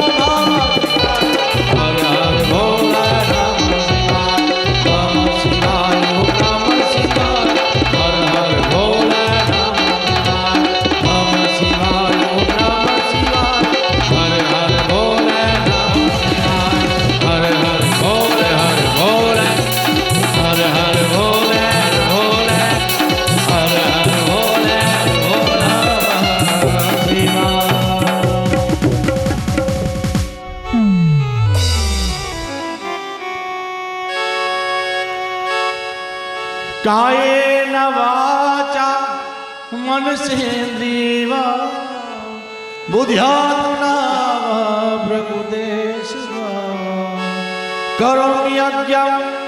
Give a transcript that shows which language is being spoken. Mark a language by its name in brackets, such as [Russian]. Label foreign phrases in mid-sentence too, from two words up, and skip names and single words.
[Hindi] हर हर भोले [Sanskrit] नमः शिवाय नमः शिवाय ओम नमः शिवाय [Hindi] हर हर भोले [Sanskrit] नमः शिवाय नमः शिवाय ओम नमः शिवाय [Hindi] हर हर भोले [Sanskrit] नमः शिवाय [Hindi] हर हर भोले हर भोले हर हर भोले भोले हर हर भोले भोला शिवाय [Sanskrit] कायेन वाचा मनसेन्द्रियवा बुद्ध्यात्मना वा प्रकृतेषु करोमि यज्ञं